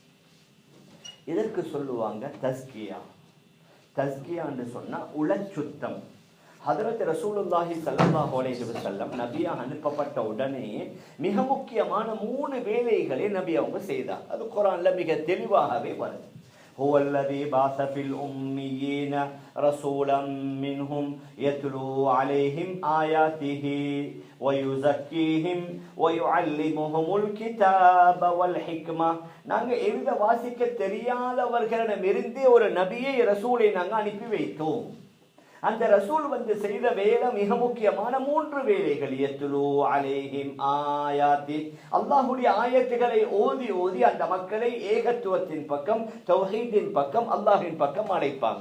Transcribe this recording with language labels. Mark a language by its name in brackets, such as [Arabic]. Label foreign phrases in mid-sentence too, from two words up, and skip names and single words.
[Tamil] இதற்கு சொல்லுவாங்க தஸ்கியா. தஸ்கியான்னு சொன்னா உளச்சுத்தம். [Arabic] حضرة رسول الله صلى الله عليه وسلم [Tamil] நபியா அனுப்பப்பட்ட உடனே மிக முக்கியமான 3 வேலைகளை நபி அவங்க செய்தார். அது குர்ஆன்ல மிக தெளிவாகவே வருது. [Arabic] هو الذي بعث في الأميين رسولا منهم يتلو عليهم آياته ويزكيهم ويعلمهم الكتاب والحكمة. [Tamil] நாங்க எழுத வாசிக்க தெரியாதவர்களிடமிருந்து ஒரு நபியை ரசூலை நாங்க அனுப்பி வைத்தோம். அந்த ரசூல் செய்த வேலை மிக முக்கியமான 3 வேலைகள். [Arabic] يتلو عليهم آياته, [Tamil] அல்லாஹ்வுடைய ஆயத்துகளை ஓதி ஓதி அந்த மக்களை ஏகத்துவத்தின் பக்கம், தௌஹீதின் பக்கம், அல்லாஹ்வின் பக்கம் அழைப்பாங்க.